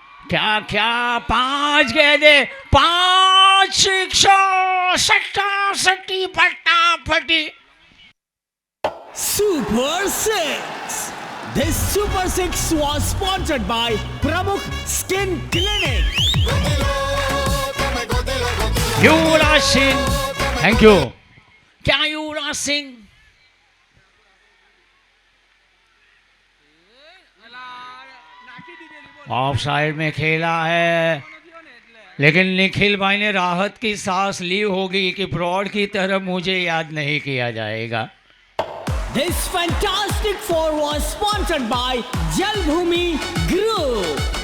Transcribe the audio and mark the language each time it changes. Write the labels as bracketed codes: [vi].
[hi] क्या क्या 5 गेंदे, 5 सिक्सर, सट्टा सट्टी फटाफटी। [en] Super Six. This Super Six was sponsored by Pramukh Skin Clinic. [hi] Yuvraj Singh, [en] Thank you. [hi] क्या युवराज सिंह? ऑफ साइड में खेला है, लेकिन निखिल भाई ने राहत की सांस ली होगी कि ब्रॉड की तरह मुझे याद नहीं किया जाएगा। [en] This fantastic four was sponsored by Jalbhumi Group.